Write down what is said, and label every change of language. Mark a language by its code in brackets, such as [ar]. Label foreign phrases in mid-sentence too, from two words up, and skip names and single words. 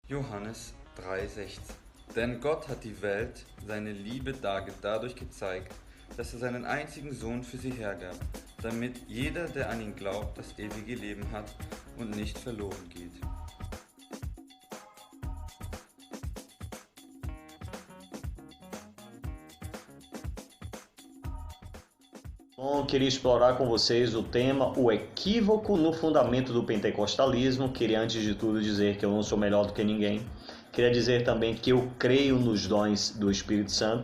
[de] Johannes 3,16. Denn Gott hat die Welt, seine Liebe dadurch gezeigt, dass er seinen einzigen Sohn für sie hergab, damit jeder, der an ihn glaubt, das ewige Leben hat und nicht verloren geht. [pt] Bom, queria explorar com vocês o tema o equívoco no fundamento do pentecostalismo. Queria antes de tudo dizer que eu não sou melhor do que ninguém. Queria dizer também que eu creio nos dons do Espírito Santo.